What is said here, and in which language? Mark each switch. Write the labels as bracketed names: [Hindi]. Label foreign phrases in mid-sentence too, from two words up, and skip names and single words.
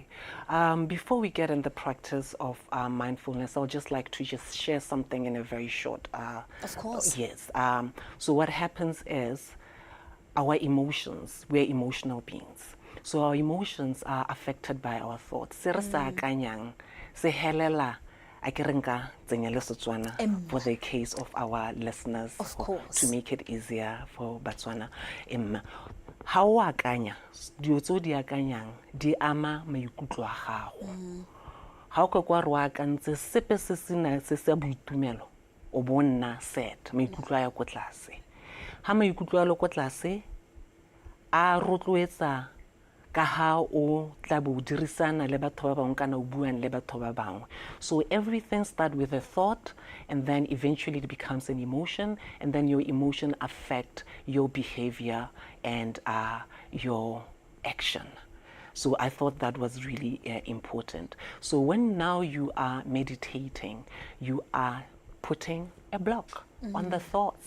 [English] Before we get in the practice of mindfulness, I'll just like to just share something in a very short. Of course. Yes. So what happens is our emotions, we're emotional beings. So our emotions are affected by our thoughts. [Tswana] Se re sa akanyang, se helela a ke re nka tsenya le Setswana [English] for the case of our listeners, Of course. to make it easier for [Tswana] Batswana. Ha o akanya, dilo tse o di akanyang di ama maikutlo a gago. Ha o ka kwa re o akantse sepe se sena se se boitumelo, o bona sad, maikutlo a ya ko tlase. Ha maikutlo a le ko tlase, a rotloetsa ka ha o tla bo dirisana le batho ba bangwe kana o buang le batho ba bangwe. [English] So everything starts with a thought, and then eventually it becomes an emotion, and then your emotion affect your behavior and your action. So I thought that was really important. So when now you are meditating, you are putting a block on the thoughts.